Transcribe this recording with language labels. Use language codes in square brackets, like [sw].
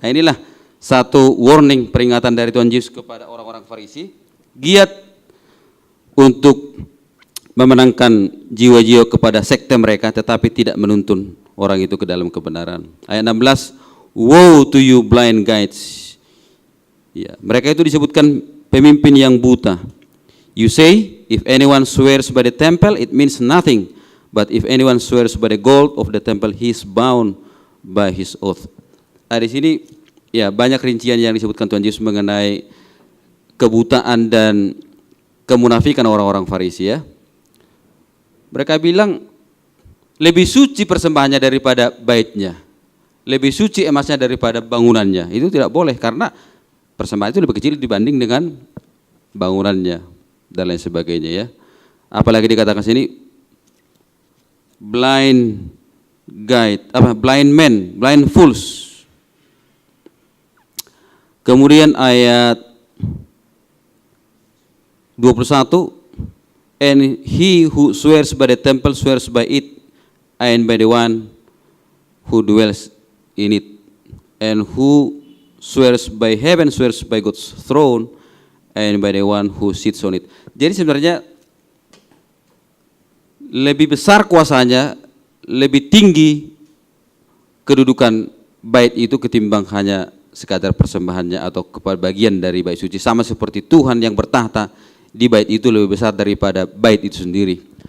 [id] Nah, inilah satu warning, peringatan dari Tuhan Yesus kepada orang-orang Farisi, giat untuk memenangkan jiwa-jiwa kepada sekte mereka, tetapi tidak menuntun orang itu ke dalam kebenaran. Ayat 16, [en] woe to you blind guides. [id] Ya, mereka itu disebutkan pemimpin yang buta. [en] You say, if anyone swears by the temple, it means nothing. But if anyone swears by the gold of the temple, he is bound by his oath. [id] Nah, di sini ya banyak rincian yang disebutkan Tuhan Yesus mengenai kebutaan dan kemunafikan orang-orang Farisi ya. Mereka bilang lebih suci persembahannya daripada baitnya, lebih suci emasnya daripada bangunannya. Itu tidak boleh karena persembahan itu lebih kecil dibanding dengan bangunannya dan lain sebagainya ya. Apalagi dikatakan sini [en] blind guide, blind men, blind fools. [id] Kemudian ayat 21, [en] and he who swears by the temple swears by it, and by the one who dwells in it. And who swears by heaven swears by God's throne, and by the one who sits on it. [id] Jadi sebenarnya lebih besar kuasanya, lebih tinggi kedudukan bait itu ketimbang hanya sekadar persembahannya atau kepada bagian dari bait suci. Sama seperti Tuhan yang bertahta di bait itu lebih besar daripada bait itu sendiri.